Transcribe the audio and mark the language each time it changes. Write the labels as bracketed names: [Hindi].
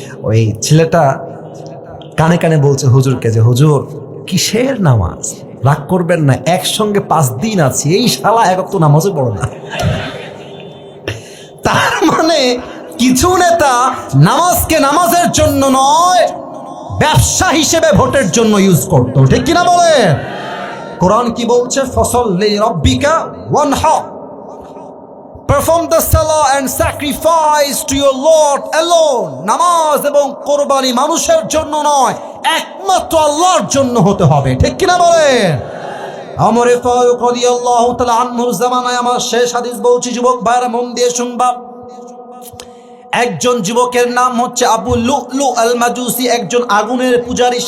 [Bangla] ওই ছেলেটা কানে কানে বলছে হুজুরকে যে হুজুর কিসের নামাজ, রাগ করবেন না, একসঙ্গে 5 দিন আছি, এই শালা এক ওয়াক্ত নামাজও পড়ে না। তার মানে কিছু নেতা নামাজকে নামাজের জন্য নয়, ব্যবসা হিসেবে ভোটের জন্য ইউজ করতো, ঠিক কিনা বলে? কোরআন কি বলছে? [Arabic] ফসল্লি রাব্বিকা ওয়ানহার, [English] perform the salah and sacrifice to your Lord alone. [Bangla] নামাজ এবং কোরবানি মানুষের জন্য নয়, একমাত্র আল্লাহর জন্য হতে হবে, ঠিক কিনা বলেন? ওমর ফারুক রাদিয়াল্লাহু তাআলা আনহুর জামানায়, আমার শেষ হাদিস বলছি যুবক ভাইরা মন দিয়ে শুনবা, একজন যুবকের নাম হচ্ছে আবু লুলু আল মাজুসি, একজন আগুনের পূজারী।